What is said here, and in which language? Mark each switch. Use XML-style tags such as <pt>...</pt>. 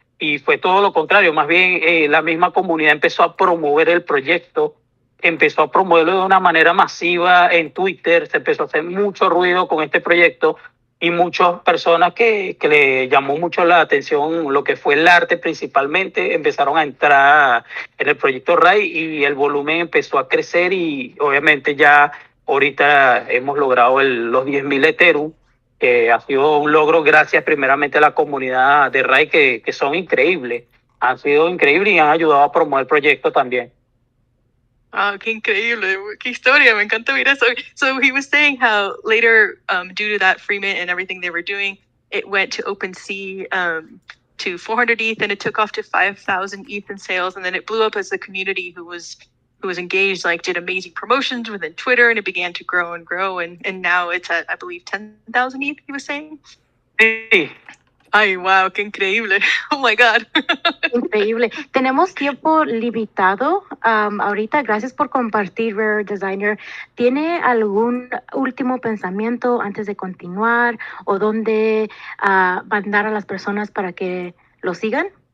<es>Y fue todo lo contrario. Más bien la misma comunidad empezó a promover el proyecto, empezó a promoverlo de una manera masiva en Twitter, se empezó a hacer mucho ruido con este proyecto y muchas personas que le llamó mucho la atención lo que fue el arte principalmente, empezaron a entrar en el proyecto RAI y el volumen empezó a crecer y obviamente ya ahorita hemos logrado los 10.000 Ethereum, que ha sido un logro gracias primeramente a la comunidad de RAI que son increíbles, han sido increíbles y han ayudado a promover el proyecto también. Ah, qué increíble, qué historia, me encanta ver eso.</es> <en>So he was saying how later, due to that free mint and everything they were doing, it went to OpenSea to 400 ETH, and it took off to 5,000 ETH in sales, and then it blew up as the community who was engaged, like did amazing promotions within Twitter, and it began to grow and grow, and now it's at, I believe, 10,000 ETH, he was saying?</en> <es>Sí. Ay, wow, qué increíble.</es> <en>Oh my God.</en> <es>Increíble. Tenemos tiempo limitado. Ahorita, gracias por compartir, Rare Designer. ¿Tiene algún último pensamiento antes de continuar o dónde mandar a las personas para que lo sigan?</es>